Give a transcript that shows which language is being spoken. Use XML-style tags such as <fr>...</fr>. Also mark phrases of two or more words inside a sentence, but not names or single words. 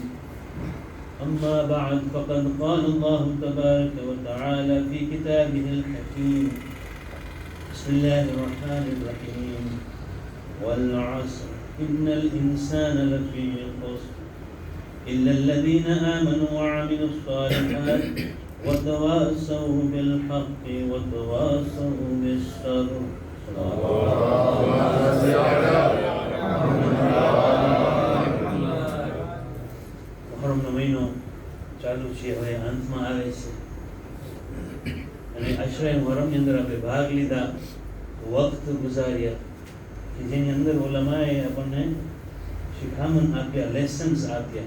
<ar>أما بعد فقد قال الله تبارك وتعالى في كتابه الحكيم بسم الله الرحمن الرحيم والعصر إن الإنسان لفي خسر إلا الذين آمنوا وعملوا الصالحات وتواصوا بالحق وتواصوا بالصبر.</ar> <gu>મુહર્રમનો મહિનો ચાલુ છે, હવે અંતમાં આવે છે અને અશરાએ મુહર્રમની અંદર આપણે ભાગ લીધા, વક્ત ગુજાર્યા કે જેની અંદર ઉલમાએ આપણને શિખામણ આપ્યા, લેસન્સ આપ્યા.</gu>